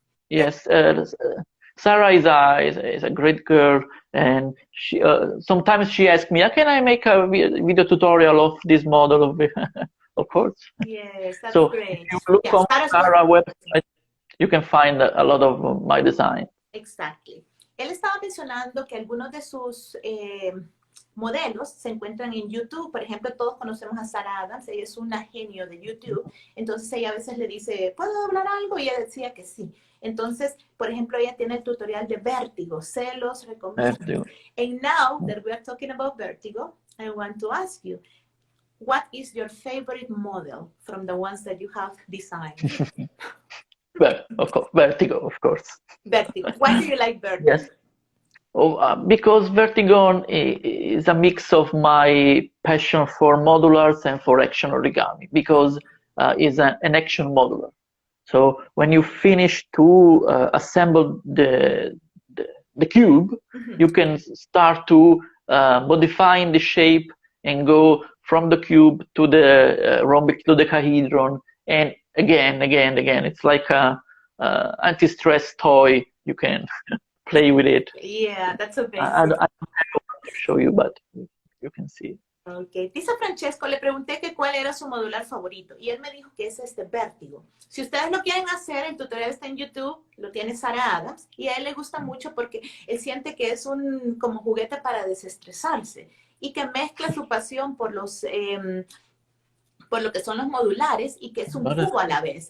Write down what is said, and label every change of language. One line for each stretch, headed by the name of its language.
English: Yes, Sarah is a great girl, and she sometimes she asks me, "Can I make a video tutorial of this model of?" Of course. Yes, that's So great. if you look on Sarah's website, you can find a lot of my design. Exactly.
Spanish: Él estaba mencionando que algunos de sus modelos se encuentran en YouTube. Por ejemplo, todos conocemos a Sarah Adams, ella es una genio de YouTube. Entonces ella a veces le dice, ¿puedo hablar algo? Y ella decía que sí. Entonces, por ejemplo, ella tiene el tutorial de Vértigo, se los recomiendo.
English: And now that we are talking about Vértigo, I want to ask you, what is your favorite model from the ones that you have designed? Well, of course, Vertigo, of course. Vertigo. Why do you like Vertigo? Yes. Because Vertigo is a mix of my passion for modulars and for action origami, because it's an action modular. So when you finish to assemble the cube, you can start to modifying the shape and go from the cube to the rhombic dodecahedron, and again. It's like a anti-stress toy. You can play with it. Yeah, that's amazing. I don't show you, but you can see. Okay.
Spanish: Dice Francesco, le pregunté que cuál era su modular favorito y él me dijo que es este Vértigo. Si ustedes lo quieren hacer, el tutorial está en YouTube, lo tiene Sarah Adams y a él le gusta mucho porque él siente que es un como juguete para desestresarse y que mezcla su pasión por los por lo que son los modulares y que es un cubo a la vez.